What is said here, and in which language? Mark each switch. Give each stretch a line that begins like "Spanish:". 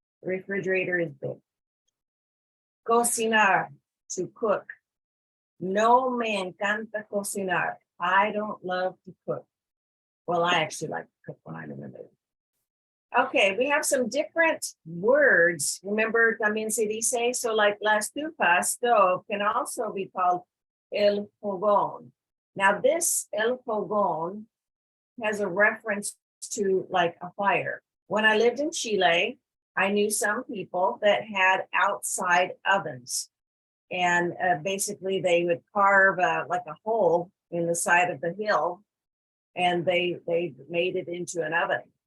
English: Refrigerator is big. Cocinar, to cook.
Spanish: No me encanta cocinar.
English: I don't love to cook. Well, I actually like to cook when I'm in the mood. Okay, we have some different words. Remember,
Spanish: también se dice,
English: so like la estufa, stove, can also be called el fogón. Now this el fogón has a reference to like a fire. When I lived in Chile, I knew some people that had outside ovens. And basically they would carve like a hole in the side of the hill and they made it into an oven.